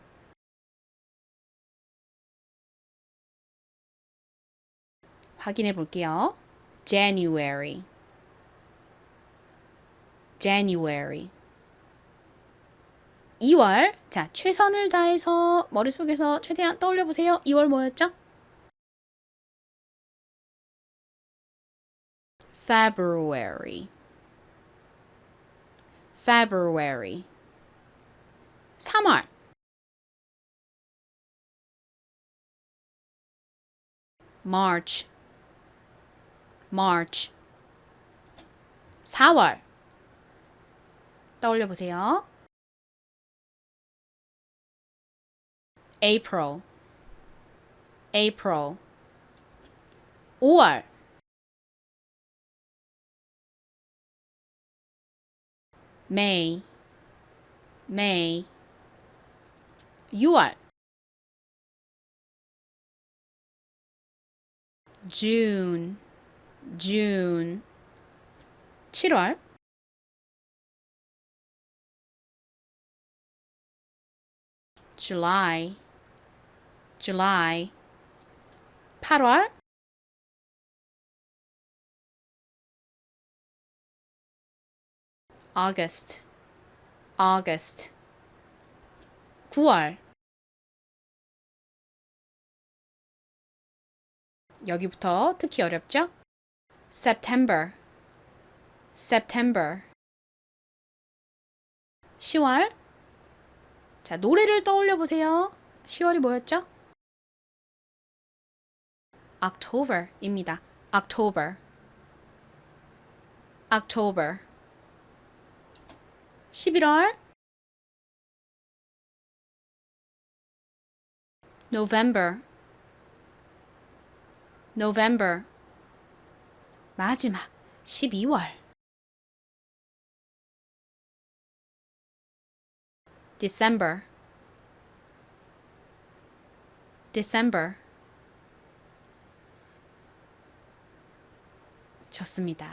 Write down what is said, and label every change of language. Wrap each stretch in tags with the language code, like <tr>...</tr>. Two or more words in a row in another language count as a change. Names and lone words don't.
<ko>확인해 볼게요.</ko> <en>January. January.</en> <ko>2월. 자, 최선을 다해서 머릿속에서 최대한 떠올려 보세요. 2월 뭐였죠?</ko> <en>February. February. 3월. March. March.</en> <ko>4월. 떠올려 보세요.</ko> <en>April. April.</en> <ko>5월.</ko> <en>May. May. 6월. June. June. 7월. July. July. 8월. August. August.</en> <ko>9월. 여기부터 특히 어렵죠?</ko> <en>September. September.</en> <ko>10월. 자, 노래를 떠올려 보세요. 10월이 뭐였죠? October입니다.</ko> <en>October. October.</en> <ko>11월</ko> <en>November November</en> <ko>마지막 12월</ko> <en>December December</en> <ko>좋습니다.</ko>